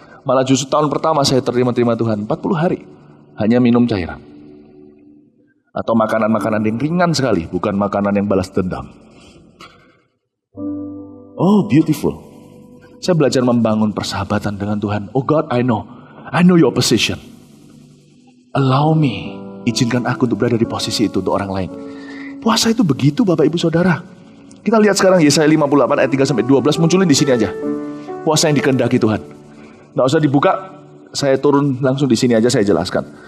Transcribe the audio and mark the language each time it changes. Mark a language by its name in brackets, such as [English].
[Indonesian] Malah justru tahun pertama saya terima Tuhan. 40 hari. Hanya minum cairan. Atau makanan-makanan yang ringan sekali. Bukan makanan yang balas dendam. [English] Oh, beautiful. [Indonesian] Saya belajar membangun persahabatan dengan Tuhan. [English] Oh God, I know your position. Allow me, [Indonesian] izinkan aku untuk berada di posisi itu untuk orang lain. Puasa itu begitu Bapak Ibu Saudara. Kita lihat sekarang Yesaya 58 ayat 3-12 munculin di sini aja. Puasa yang dikehendaki Tuhan. Nggak usah dibuka, saya turun langsung di sini aja saya jelaskan.